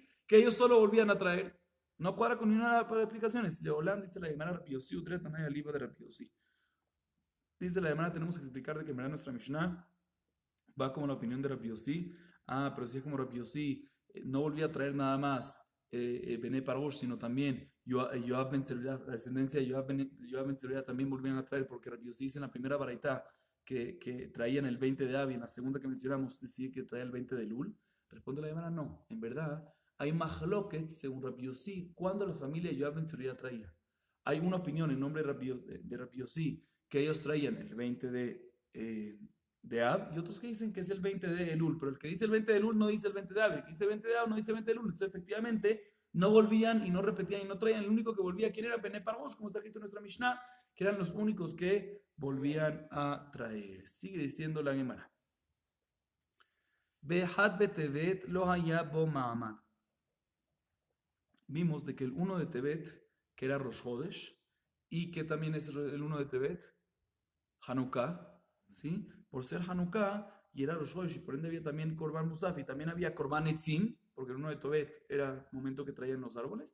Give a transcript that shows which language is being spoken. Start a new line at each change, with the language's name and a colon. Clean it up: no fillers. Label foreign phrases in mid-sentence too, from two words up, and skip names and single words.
Spanish: Que ellos solo volvían a traer. No cuadra con ninguna de las explicaciones. Leolán dice la Gemara Rabbi Yossi, Utretanay al libro de Rabbi Yossi. Dice la Gemara, tenemos que explicar de que en verdad nuestra Mishnah va como la opinión de Rabbi Yossi. Pero si es como Rabbi Yossi, no volvía a traer nada más Bene Parosh, sino también Joab ben Zeruyá, la descendencia de Joab ben Zeruyá también volvían a traer, porque Rabbi Yossi dice en la primera baraita que traían el 20 de Ab, y en la segunda que mencionamos decía que traía el 20 de Elul. Responde la Gemara, no, en verdad hay mahloket, según Rabbi Yossi, cuando la familia de Joab ben Zeruyá traía. Hay una opinión en nombre de Rabbi Yossi que ellos traían el 20 de Ab, y otros que dicen que es el 20 de Elul, pero el que dice el 20 de Elul no dice el 20 de Ab, el que dice el 20 de Ab no dice el 20 de Elul. Entonces efectivamente no volvían y no repetían y no traían. El único que volvía, ¿quién era? Bene Parosh, como está escrito en nuestra Mishnah, que eran los únicos que volvían a traer. Sigue diciendo la Gemara.
Hebrew: באחד בטבת לא היה בו מעמד.
Spanish: Vimos de que el 1 de Tebet, que era
Hebrew: ראש חודש,
Spanish: y que también es el 1 de Tebet, Hanukkah, ¿sí? Por ser Hanukkah y era
Hebrew: ראש חודש,
Spanish: y por ende había también
Hebrew: קרבן מוסף
Spanish: y también había
Hebrew: קרבן עצים,
Spanish: porque el 1 de Tebet era el momento que traían los árboles.